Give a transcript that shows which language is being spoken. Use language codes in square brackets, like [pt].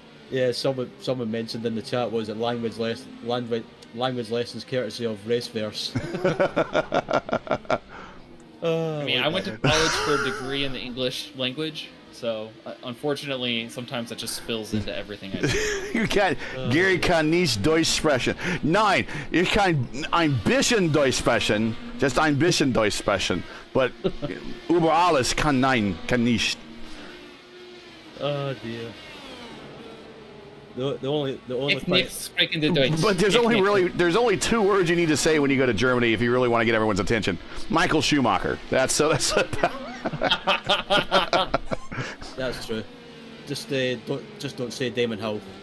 [en] Yeah, someone mentioned in the chat, was it language lessons courtesy of Race Fairs. I mean, I went to college for a degree in the English language, so unfortunately, sometimes that just spills into everything I do. You can't. [de] Gary kann nicht Deutsch sprechen. Nein, ich kann ein bisschen Deutsch sprechen. [en] Just [de] ein bisschen Deutsch sprechen. [en] But [de] über alles kann nicht. [en] Oh dear. The only But there's only 2 words you need to say when you go to Germany if you really want to get everyone's attention. Michael Schumacher. That's That's true. Just don't say Damon Hill.